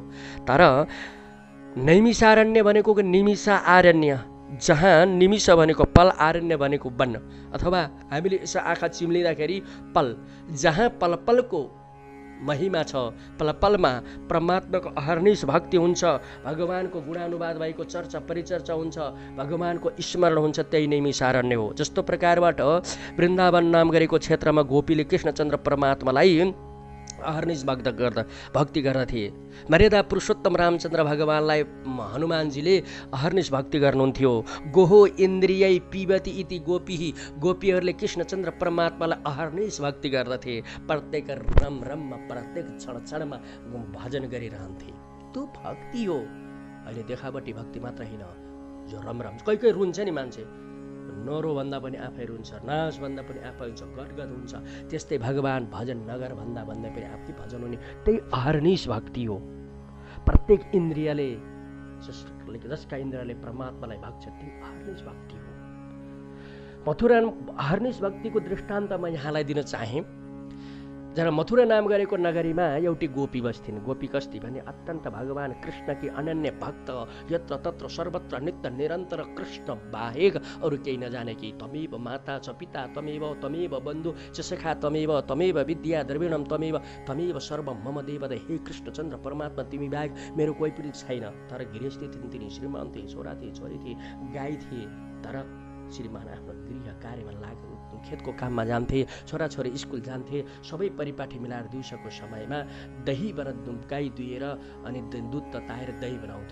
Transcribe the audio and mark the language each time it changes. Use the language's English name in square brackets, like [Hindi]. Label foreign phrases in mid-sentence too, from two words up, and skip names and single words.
[Nepali] तर नैमिषारण्य भनेको निमिषा आरण्य, जहाँ निमिष भनेको पल, आरण्य भनेको वन, अथवा हामीले यसो आँखा चिम्लिँदाखेरि पल, जहाँ पल पलको महिमा छ, पल पलमा परमात्माको अहर्निश भक्ति हुन्छ, भगवानको गुणानुवाद भएको चर्चा परिचर्चा हुन्छ, भगवानको स्मरण हुन्छ, त्यही नैमिषारण्य हो। जस्तो प्रकारबाट वृन्दावन नाम गरेको क्षेत्रमा गोपीले कृष्णचन्द्र परमात्मालाई अहर्निश भक्ति गर्दथे। मर्यादा पुरुषोत्तम रामचन्द्र भगवानलाई हनुमानजीले अहर्निश भक्ति गर्नुहुन्थ्यो। [Sanskrit] गोहो इन्द्रियै पिबती इति गोपी, [Nepali] गोपीहरूले कृष्णचन्द्र परमात्मालाई अहर्निश भक्ति गर्दथे। प्रत्येक रम रममा, प्रत्येक क्षण क्षणमा भजन गरिरहन्थे। त्यो भक्ति हो। अहिले देखावटी भक्ति मात्र होइन, जो रम रम, कोही कोही रुन्छ नि मान्छे, नरो भन्दा पनि आफै रुन्छ, नाच भन्दा पनि आफै हुन्छ, गदगद हुन्छ। त्यस्तै भगवान भजन नगर भन्दा भन्दै पनि आफै भजन हुने, त्यही अहर्निश भक्ति हो। प्रत्येक इन्द्रियले, जसका इन्द्रियले परमात्मालाई भक्छ, त्यही अहर्निश भक्ति हो। मथुरा अहर्निश भक्तिको दृष्टान्त म यहाँलाई दिन चाहे। जहाँ मथुरा नाम गरेको नगरीमा एउटी गोपी बस्थिन्। गोपी कस्ती भने अत्यन्त भगवान कृष्णकी अनन्य भक्त, यत्र तत्र सर्वत्र नित्य निरन्तर कृष्ण बाहेक अरू केही नजाने कि [Sanskrit] तमेव माता च पिता तमेव, तमेव बन्धु च सखा तमेव, तमेव विद्या द्रविणम तमेव, तमेव सर्व मम देवद। [Nepali] हे कृष्णचन्द्र परमात्मा, तिमी बाहेक मेरो कोही पनि छैन। तर गृहस्थी थिइन्, तिनी श्रीमान थिए, छोरा थिए, छोरी थिए, गाई थिए। तर श्रीमान आफ्नो गृह कार्यमा लाग्यो, खेतको काममा जान्थे, छोराछोरी स्कुल जान्थे। सबै परिपाठी मिलाएर दिउँसोको समयमा दही गाई दुहेर अनि दुध तताएर दही बनाउँथे।